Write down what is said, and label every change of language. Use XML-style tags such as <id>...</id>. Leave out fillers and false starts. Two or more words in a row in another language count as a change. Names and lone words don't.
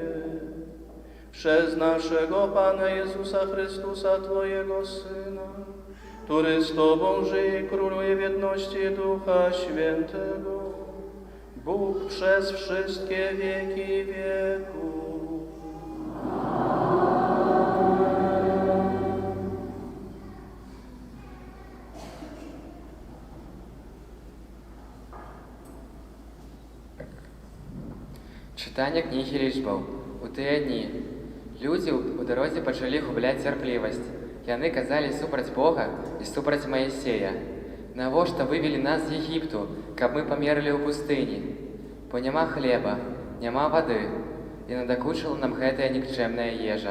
<pl>Przez naszego Pana Jezusa Chrystusa, Twojego Syna, który z Tobą żyje i króluje w jedności Ducha Świętego, Bóg przez wszystkie wieki wieków.</pl> <be>Читання книги лічбаў. У тыя дні людзі ў дарозе пачалі губляць цярплівасць. Яны казалі супраць Бога і супраць Маісея: «Навошта вывелі нас з Егіпту, каб мы памерлі ў пустыні? Бо няма хлеба, няма вады, і надакучыла нам гэтая нікчэмная ежа».</be>